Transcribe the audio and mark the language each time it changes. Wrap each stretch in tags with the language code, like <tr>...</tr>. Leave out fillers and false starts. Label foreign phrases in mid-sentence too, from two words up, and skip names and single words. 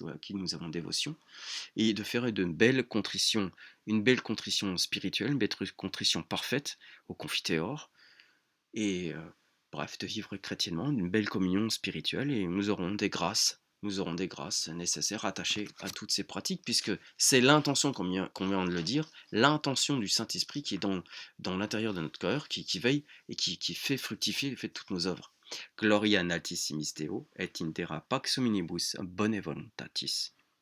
<fr>ou à qui nous avons dévotion, et de faire une belle contrition spirituelle, une belle contrition parfaite au confiteor, et bref, de vivre chrétiennement, une belle communion spirituelle, et nous aurons des grâces nécessaires attachées à toutes ces pratiques, puisque c'est l'intention, qu'on vient de le dire, l'intention du Saint-Esprit qui est dans l'intérieur de notre cœur, qui veille et qui fait fructifier toutes nos œuvres.</fr> <la>Gloria in altissimis Deo, et in terra pax hominibus bone voluntatis.</la>